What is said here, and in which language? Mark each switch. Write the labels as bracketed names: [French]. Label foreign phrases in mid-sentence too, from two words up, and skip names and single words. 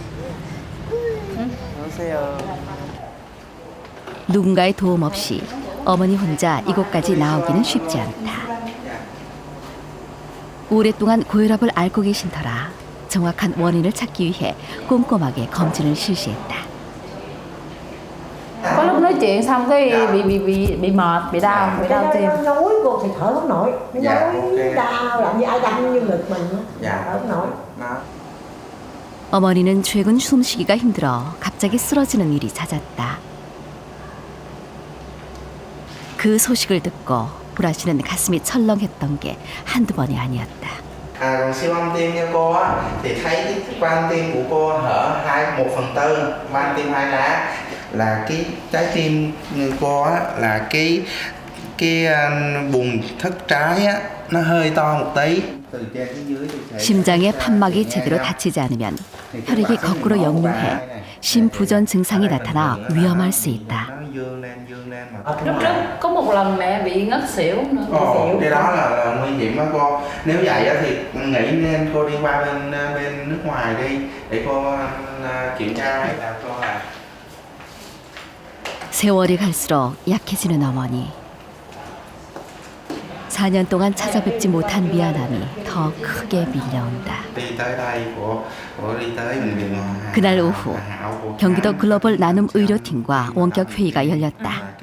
[Korean] 여보세요. 누군가의 도움 없이 어머니 혼자 이곳까지 나오기는 쉽지 않다. 오랫동안 고혈압을 앓고 계신 터라 정확한 원인을 찾기 위해 꼼꼼하게 검진을 실시했다. [Vietnamese] Có lúc nói chuyện xong cái bị mệt, bị đau tim. Nói cô thì thở không nổi. Nói đau làm như ai đâm như ngực mình. Thở không nổi. [Korean] 어머니는 최근 숨쉬기가 힘들어 갑자기 쓰러지는 일이 잦았다. 그 소식을 듣고 보라 씨는 가슴이 철렁했던 게 한두 번이 아니었다. [Vietnamese] Còn siêu âm tim cho cô á, thì thấy cái van tim của cô hở 1/4 van tim 2 lá, là cái trái tim người cô á, là cái buồng thất trái á, nó hơi to một tí. [Korean] 심장의 판막이 제대로 닫히지 않으면 혈액이 거꾸로 역류해 심부전 증상이 나타나 위험할 수 있다. [Vietnamese] Lúc trước có một lần mẹ bị ngất xỉu nữa. Cái đó là nguy hiểm đó cô. Nếu vậy á thì nghĩ nên cô đi qua bên nước ngoài đi để cô kiểm tra là cô là. [Korean] 세월이 갈수록 약해지는 어머니. 4년 동안 찾아뵙지 못한 미안함이 더 크게 밀려온다. 그날 오후 경기도 글로벌 나눔 의료팀과 원격 회의가 열렸다.